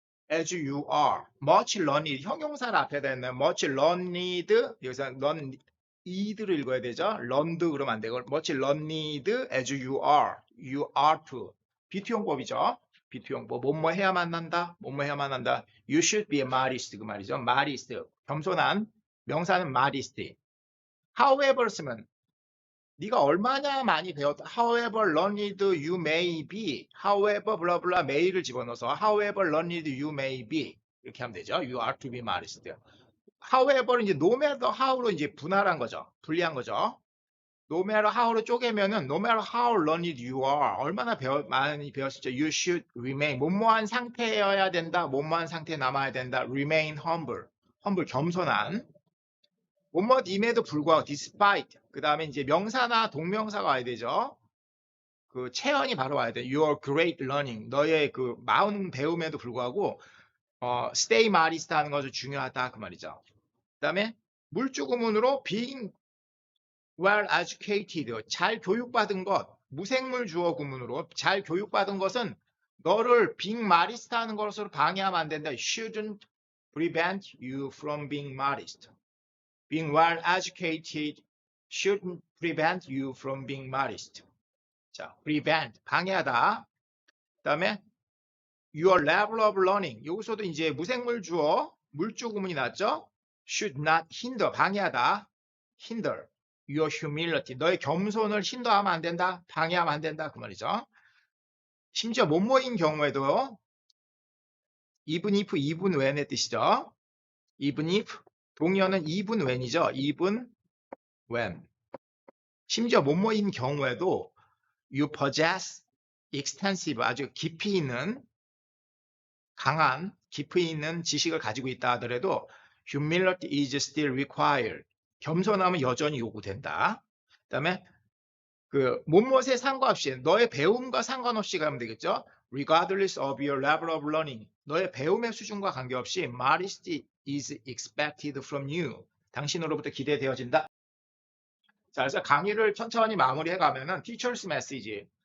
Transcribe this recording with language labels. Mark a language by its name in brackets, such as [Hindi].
[Korean] As you are, much learned, 형용사를 앞에 대는 much learned, 여기서 learned를 읽어야 되죠. [English] learned [Korean] 그러면 안 되고 [English] much learned as you are to. [Korean] 비투용법이죠. 비투용법. 뭐뭐 해야만 한다. [English] You should be modest 그 말이죠. [Korean] modest, 겸손한. 명사는 modest. however 쓰면 네가 얼마나 많이 배웠다. [English] However learned you may be. However 블라블라 may를 집어넣어서 However learned you may be 이렇게 하면 되죠. You are to be modest. [Korean] However 이제 no matter how로 이제 분할한 거죠. 분리한 거죠. No matter how로 쪼개면은 [English] no matter how learned you are [Korean] 얼마나 많이 배웠을지 [English] you should remain [Korean] 뭐뭐한 상태여야 된다. 뭐뭐한 상태에 남아야 된다. [English] Remain humble 겸손한. [Korean] 뭐뭐임에도 불구하고 despite 그 다음에 이제 명사나 동명사가 와야 되죠. 그 체언이 바로 와야 돼. [English] Your great learning [Korean] 너의 그 많은 배움에도 불구하고 [English] stay modest [Korean] 하는 것이 중요하다 그 말이죠. 그 다음에 물주구문으로 [English] being well educated [Korean] 잘 교육받은 것 무생물 주어 구문으로 잘 교육받은 것은 너를 being modest 하는 것으로 방해하면 안 된다. [English] Shouldn't prevent you from being modest. Being well educated shouldn't prevent you from being modest. [Korean] 자, prevent, 방해하다. [English] 그 다음에 your level of learning. [Korean] 여기서도 이제 무생물 주어, 물주 구문이 났죠? [English] should not hinder, 방해하다. hinder. your humility. [Korean] 너의 겸손을 힌더하면 안 된다. 방해하면 안 된다. 그 말이죠. 심지어 뭐뭐인 경우에도 even if, even when의 뜻이죠. [English] even if, 동의어는 even when이죠. even when. [Korean] 심지어 뭐뭐인 경우에도 [English] you possess extensive, [Korean] 아주 깊이 있는 강한, 깊이 있는 지식을 가지고 있다 하더라도 [English] humility is still required. [Korean] 겸손함은 여전히 요구된다. 그 다음에 그 무엇에 상관없이 너의 배움과 상관없이 가면 되겠죠. [English] Regardless of your level of learning. [Korean] 너의 배움의 수준과 관계없이 [English] modesty is expected from you. [Korean] 당신으로부터 기대되어진다. 자, 그래서 강의를 천천히 마무리해 가면은 [English] teacher's message.